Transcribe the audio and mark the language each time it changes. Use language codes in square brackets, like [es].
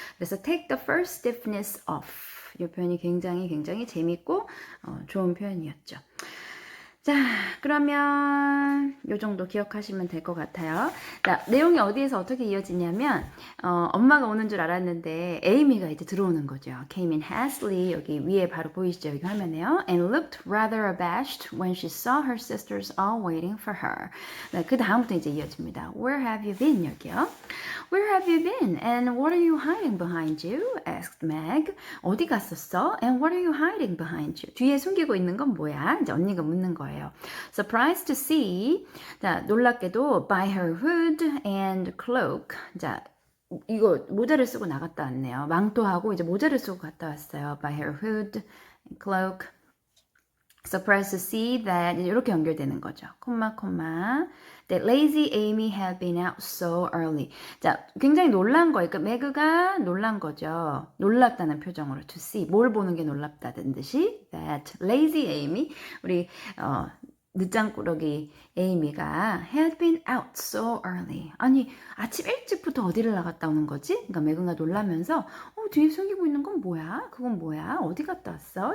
[ko] 그래서 [en] take the first stiffness off. [ko] 이 표현이 굉장히 재밌고 좋은 표현이었죠. 자, 그러면 요 정도 기억하시면 될 것 같아요. 자, 내용이 어디에서 어떻게 이어지냐면 엄마가 오는 줄 알았는데 에이미가 이제 들어오는 거죠. [en] Came in hastily [ko] 여기 위에 바로 보이시죠? 여기 화면에요. [en] And looked rather abashed when she saw her sisters all waiting for her. [ko] 네, 그 다음부터 이제 이어집니다. [en] Where have you been? [ko] 여기요. [en] Where have you been? And what are you hiding behind you? asked Meg. [ko] 어디 갔었어? [en] And what are you hiding behind you? [ko] 뒤에 숨기고 있는 건 뭐야? 이제 언니가 묻는 거예요. [en] Surprised to see. [ko] 자, 놀랍게도 [en] by her hood and cloak. [ko] 자, 이거 모자를 쓰고 나갔다 왔네요. 망토하고 이제 모자를 쓰고 갔다 왔어요. [en] By her hood and cloak. Surprised to see that [ko] 이렇게 연결되는 거죠. 콤마 [en] that lazy Amy had been out so early. [ko] 자, 굉장히 놀란 거예요. 그러니까 매그가 놀란 거죠. 놀랍다는 표정으로 [en] to see [ko] 뭘 보는 게 놀랍다는 듯이 [en] that lazy Amy [ko] 우리 늦장꾸러기 에이미가 [en] had been out so early. [ko] 아니 아침 일찍부터 어디를 나갔다 오는 거지? 그러니까 매그가 놀라면서 뒤에 숨기고 있는 건 뭐야? 그건 뭐야? 어디 갔다 왔어?